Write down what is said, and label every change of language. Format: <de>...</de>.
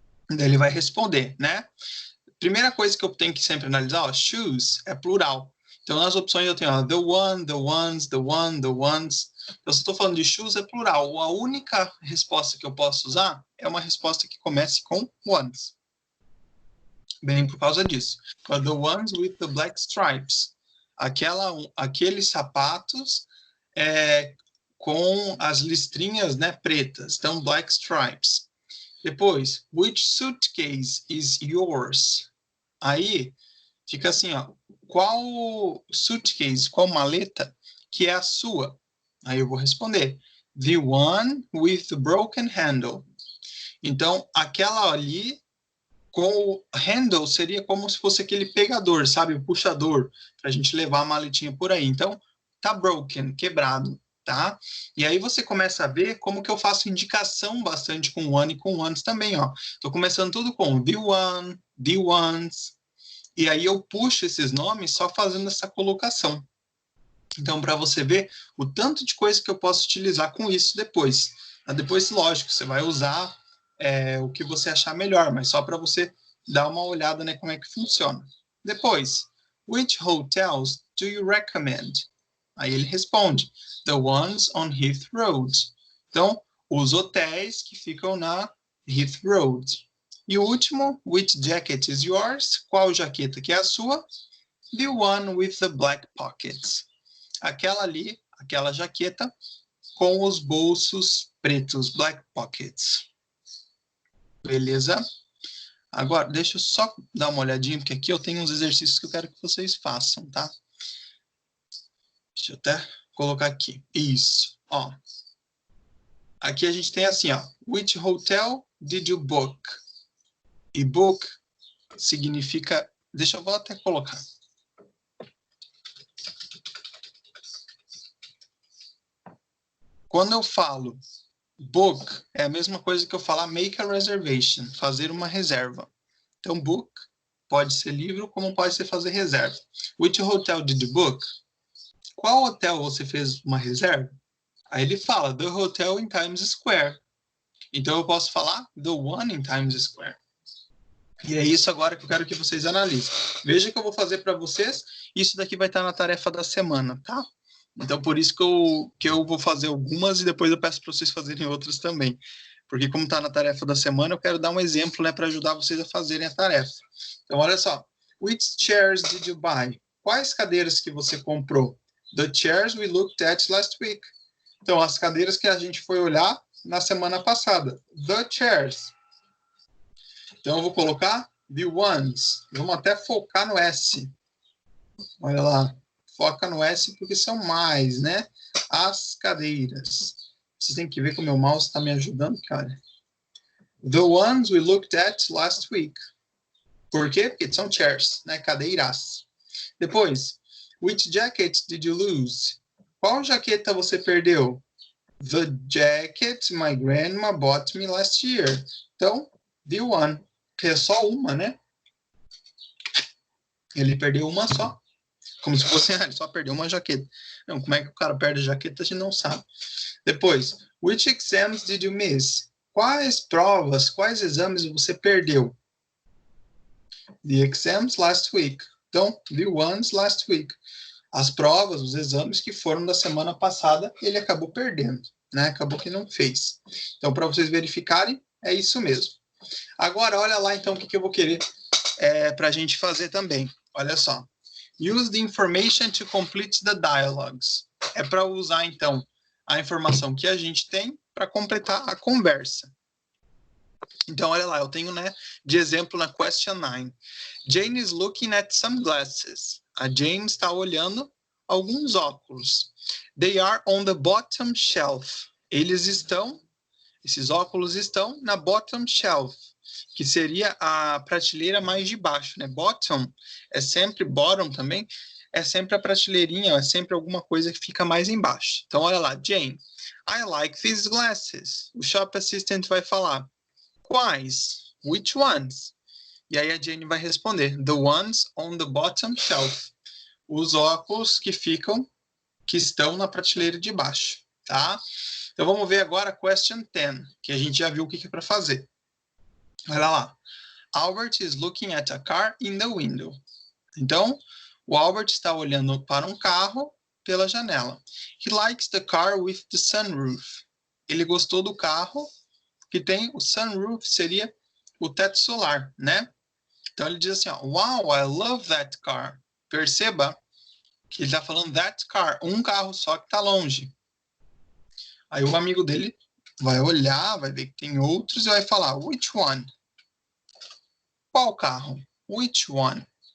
<pt>Daí ele vai responder, né? Primeira coisa que eu tenho que sempre analisar, ó, shoes é plural. Então, nas opções eu tenho ó,</pt> <en>the one, the ones, the one, the ones.</en> <pt>Então, se eu estou falando de shoes, é plural. A única resposta que eu posso usar é uma resposta que comece com ones. Bem por causa disso.</pt> <en>The ones with the black stripes.</en> <pt>Aqueles sapatos com as listrinhas, né, pretas. Então, black stripes. Depois,</pt> <en>which suitcase is yours?</en> <pt>Aí, fica assim, ó. Qual suitcase, qual maleta que é a sua? Aí eu vou responder.</pt> <en>The one with the broken handle.</en> <pt>Então, aquela ali com o handle seria como se fosse aquele pegador, sabe? O puxador, para a gente levar a maletinha por aí. Então, tá broken, quebrado, tá? E aí você começa a ver como que eu faço indicação bastante com one e com ones também, ó. Tô começando tudo com</pt> <en>the one, the ones.</en> <pt>E aí eu puxo esses nomes só fazendo essa colocação. Então, para você ver o tanto de coisa que eu posso utilizar com isso depois. Depois, lógico, você vai usar o que você achar melhor, mas só para você dar uma olhada, né, como é que funciona. Depois,</pt> <en>which hotels do you recommend?</en> <pt>Aí ele responde,</pt> <en>the ones on Heath Road.</en> <pt>Então, os hotéis que ficam na Heath Road. E o último,</pt> <en>which jacket is yours?</en> <pt>Qual jaqueta que é a sua?</pt> <en>The one with the black pockets.</en> <pt>Aquela ali, aquela jaqueta com os bolsos pretos, black pockets. Beleza? Agora, deixa eu só dar uma olhadinha, porque aqui eu tenho uns exercícios que eu quero que vocês façam, tá? Deixa eu até colocar aqui. Isso, ó. Aqui a gente tem assim, ó.</pt> <en>Which hotel did you book?</en> <pt>E book significa... Deixa eu até colocar. Quando eu falo book, é a mesma coisa que eu falar</pt> <en>make a reservation,</en> <pt>fazer uma reserva. Então, book pode ser livro, como pode ser fazer reserva.</pt> <en>Which hotel did you book?</en> <pt>Qual hotel você fez uma reserva? Aí ele fala,</pt> <en>the hotel in Times Square.</en> <pt>Então, eu posso falar</pt> <en>the one in Times Square.</en> <pt>E é isso agora que eu quero que vocês analisem. Veja que eu vou fazer para vocês. Isso daqui vai estar na tarefa da semana, tá? Então, por isso que eu vou fazer algumas e depois eu peço para vocês fazerem outras também. Porque como está na tarefa da semana, eu quero dar um exemplo, né, para ajudar vocês a fazerem a tarefa. Então, olha só.</pt> <en>Which chairs did you buy?</en> <pt>Quais cadeiras que você comprou?</pt> <en>The chairs we looked at last week.</en> <pt>Então, as cadeiras que a gente foi olhar na semana passada.</pt> <en>The chairs.</en> <pt>Então, eu vou colocar</pt> <en>the ones.</en> <pt>Vamos até focar no S. Olha lá. Foca no S porque são mais, né? As cadeiras. Vocês têm que ver que o meu mouse está me ajudando, cara.</pt> <en>The ones we looked at last week.</en> <pt>Por quê? Porque são chairs, né? Cadeiras. Depois,</pt> <en>which jacket did you lose?</en> <pt>Qual jaqueta você perdeu?</pt> <en>The jacket my grandma bought me last year.</en> <pt>Então,</pt> <en>the one,</en> <pt>que é só uma, né? Ele perdeu uma só. Como se fosse, ele só perdeu uma jaqueta. Não, como é que o cara perde a jaqueta, a gente não sabe. Depois,</pt> <en>which exams did you miss?</en> <pt>Quais provas, quais exames você perdeu?</pt> <en>The exams last week.</en> <pt>Então,</pt> <en>the ones last week.</en> <pt>As provas, os exames que foram da semana passada, ele acabou perdendo, né? Acabou que não fez. Então, para vocês verificarem, é isso mesmo. Agora, olha lá, então, o que eu vou querer para a gente fazer também. Olha só.</pt> <en>Use the information to complete the dialogues.</en> <pt>É para usar, então, a informação que a gente tem para completar a conversa. Então, olha lá, eu tenho, né, de exemplo na question 9.</pt> <en>Jane is looking at some glasses.</en> <pt>A Jane está olhando alguns óculos.</pt> <en>They are on the bottom shelf.</en> <pt>Esses óculos estão na bottom shelf, que seria a prateleira mais de baixo, né? Bottom é sempre, bottom também, é sempre a prateleirinha, é sempre alguma coisa que fica mais embaixo. Então, olha lá,</pt> <en>Jane, I like these glasses.</en> <pt>O shop assistant vai falar, quais?</pt> <en>Which ones?</en> <pt>E aí a Jane vai responder,</pt> <en>the ones on the bottom shelf.</en> <pt>Os óculos que estão na prateleira de baixo, tá? Então vamos ver agora a question 10, que a gente já viu o que é para fazer. Olha lá.</pt> <en>Albert is looking at a car in the window.</en> <pt>Então, o Albert está olhando para um carro pela janela.</pt> <en>He likes the car with the sunroof.</en> <pt>Ele gostou do carro que tem o sunroof, seria o teto solar, né? Então ele diz assim, ó,</pt> <en>wow, I love that car.</en> <pt>Perceba que ele está falando that car, um carro só que está longe. Aí o amigo dele vai olhar, vai ver que tem outros e vai falar,</pt> <en>which one?</en> <pt>Qual carro?</pt> <en>Which one?</en>